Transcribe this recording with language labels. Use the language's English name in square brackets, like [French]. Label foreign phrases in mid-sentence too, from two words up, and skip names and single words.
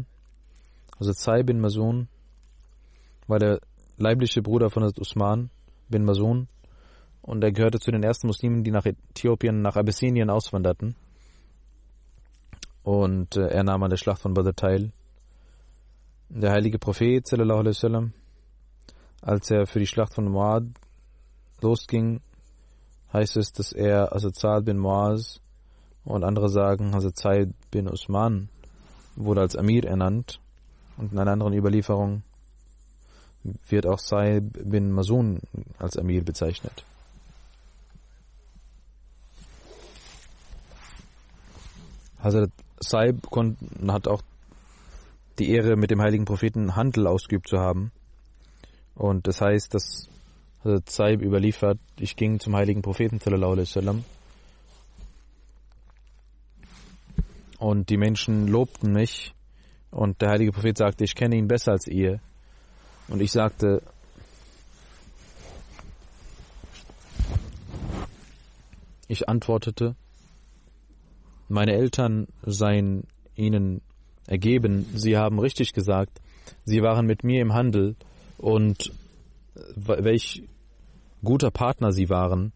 [German] Also Sa'ib bin Masun war der leibliche Bruder von Hazrat Usman bin Masun und er gehörte zu den ersten Muslimen, die nach Äthiopien, nach Abyssinien auswanderten. Und er nahm an der Schlacht von Badr teil. Der heilige Prophet [Arabic] صلى الله عليه وسلم, [German] als er für die Schlacht von Mu'ad losging, heißt es, dass er Hazrat Sa'd bin Mu'az und andere sagen, Hazrat Sa'id bin Usman wurde als Amir ernannt und in einer anderen Überlieferung wird auch Sa'ib bin Masun als Amir bezeichnet. Hazrat Sa'ib hat auch die Ehre, mit dem heiligen Propheten Handel ausgeübt zu haben. Und das heißt, dass Hazrat Sa'ib überliefert, ich ging zum heiligen Propheten [Arabic] صلى الله عليه وسلم [German] und die Menschen lobten mich und der heilige Prophet sagte, ich kenne ihn besser als ihr. Und ich sagte, ich antwortete, meine Eltern seien ihnen ergeben, sie haben richtig gesagt, sie waren mit mir im Handel und welch guter Partner sie waren.